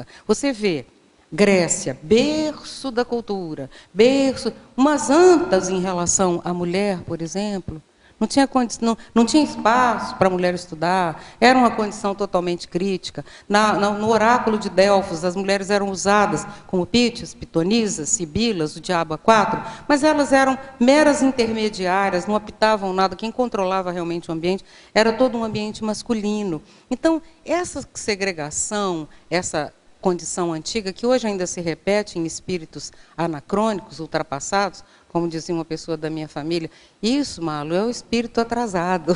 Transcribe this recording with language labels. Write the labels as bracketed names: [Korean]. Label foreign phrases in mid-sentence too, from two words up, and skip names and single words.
[Portuguese] Você vê Grécia, berço da cultura, berço, umas antas em relação à mulher, por exemplo. Não tinha espaço para a mulher estudar, era uma condição totalmente crítica. No oráculo de Delfos, as mulheres eram usadas como pítias, pitonisas, sibilas, o diabo a quatro, mas elas eram meras intermediárias, não apitavam nada. Quem controlava realmente o ambiente era todo um ambiente masculino. Então, essa segregação, essa condição antiga, que hoje ainda se repete em espíritos anacrônicos, ultrapassados, como dizia uma pessoa da minha família, isso, Malu, é o espírito atrasado.